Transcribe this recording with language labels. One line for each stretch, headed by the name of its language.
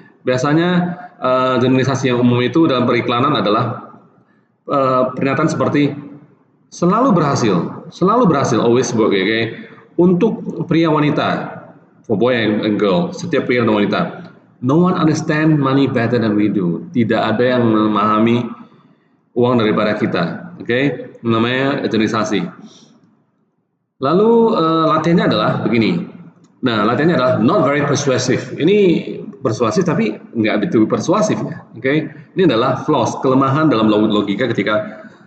Indonesian: Biasanya generalisasi yang umum itu dalam periklanan adalah pernyataan seperti selalu berhasil,
English: always work okay?
Indonesian: Untuk pria wanita,
English: for boy and girl,
Indonesian: setiap pria dan wanita.
English: No one understand money better than we do.
Indonesian: Tidak ada yang memahami uang daripada kita. Oke, namanya generalisasi. Lalu latihannya adalah begini. Nah, latihannya adalah
English: not very persuasive.
Indonesian: Ini persuasif tapi nggak begitu persuasif ya. Oke, ini adalah flaws, kelemahan dalam logika ketika